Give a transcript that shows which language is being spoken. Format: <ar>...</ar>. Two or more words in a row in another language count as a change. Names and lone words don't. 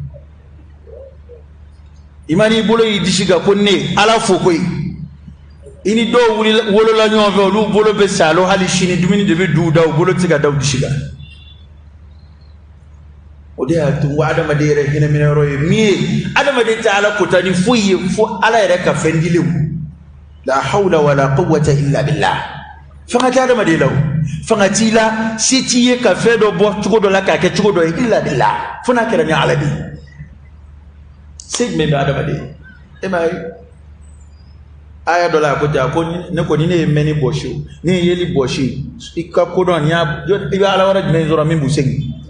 <bm>i ma n'i bolo y'i disi kan ko ne ala fo koyi i ni dɔw wolola ɲɔgɔn fɛ olu bolo bɛ salo hali sini dumuni de bɛ du da u bolo tɛ se ka da u disi kan o de y'a to n ko adamaden yɛrɛ hinɛminɛyɔrɔ ye min ye adamaden tɛ ala kota ni foyi ye fo ala yɛrɛ ka fɛn dilenw</bm> <ar>لا حول ولا قوة إلا بالله</ar> <bm>fanga tɛ adamaden la o fanga t'i la se t'i ye ka fɛn dɔ bɔ cogo dɔ la k'a kɛ cogo dɔ ye</bm> <ar>إلا بالله</ar> <bm>fo n'a kɛra ni ala de ye se jumɛn bɛ adamaden e m'a ye aya dɔ la a ko ten a ko ne ko ni ne ye mɛnni bɔsi o ne ye yeli bɔsi i ka kodɔn i bɛ ala wɛrɛ jumɛn sɔrɔ min b'u segin</bm>